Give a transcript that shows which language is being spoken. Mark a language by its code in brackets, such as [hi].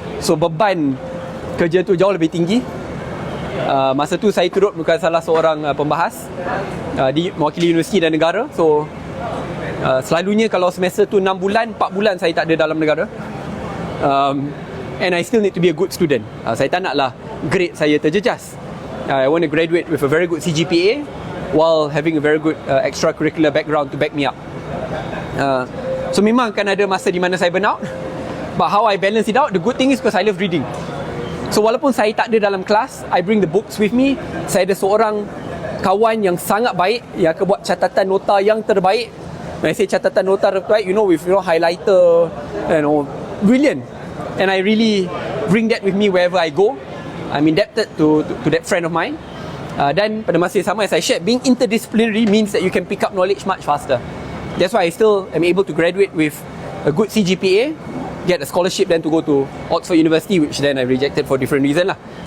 [ms] So beban kerja tu jauh lebih tinggi. Masa tu saya turut bukan salah seorang pembahas di mewakili universiti dan negara. So selalunya kalau semester tu 6 bulan, 4 bulan saya tak ada dalam negara. [en] And I still need to be a good student. [ms] Saya tak naklah grade saya terjejas. [en] I want to graduate with a very good CGPA while having a very good extracurricular background to back me up. So [ms] memang akan ada masa di mana saya [en] burn out. But how I balance it out, the good thing is because I love reading. [ms] So walaupun saya tak ada dalam kelas, [en] I bring the books with me. [ms] Saya ada seorang kawan yang sangat baik, yang akan buat catatan nota yang terbaik. [en] When I say [ms] catatan nota terbaik, [en] with highlighter, brilliant. And I really bring that with me wherever I go. I'm indebted to that friend of mine. [ms] Dan pada masa yang sama, [en] as I shared, being interdisciplinary means that you can pick up knowledge much faster. That's why I still am able to graduate with a good CGPA, get a scholarship then to go to Oxford University, which then I rejected for different reasons lah.